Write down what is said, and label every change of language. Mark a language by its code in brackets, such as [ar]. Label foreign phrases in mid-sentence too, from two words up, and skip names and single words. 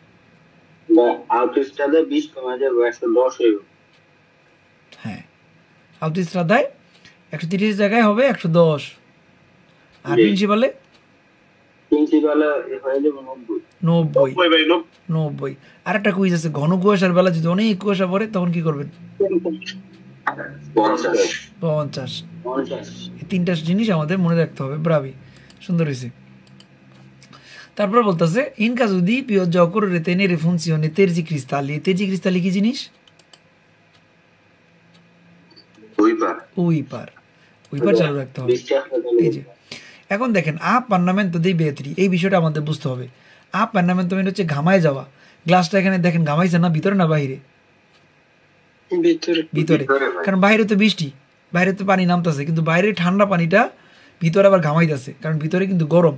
[bn] হ্যাঁ, আউটিস্ট্রাদায় 130 জায়গায় হবে 110, আর প্রিন্সিপালে 90। আর একটা কুইজ আছে, ঘন কুয়াশার বেলা যদি অনেক কুয়াশা পড়ে তখন কি করবেন? 50। এই 3টা জিনিস আমাদের মনে রাখতে হবে। [it] ব্রাভি, [bn] সুন্দর হয়েছে। তারপর বলতেছে [it] ইন caso di pioggia occorre tenere funzione terzi cristalli। tergicristalli [bn] কি জিনিস? উইপার চালু রাখতে হবে। এই যে এখন দেখেন [it] appannamento dei vetri, [bn] এই বিষয়টা আমাদের বুঝতে হবে। পার্নামেন্ট হচ্ছে ঘামায় যাওয়া। গ্লাসটা এখানে দেখেন ঘামাইছে না, ভিতরে না বাইরে? ভিতরে, কারণ বাইরে তো বৃষ্টি, বাইরে তো পানি নামতেছে, কিন্তু বাইরে ঠান্ডা পানিটা ভিতরে আবার ঘামাইতেছে, কারণ ভিতরে কিন্তু গরম।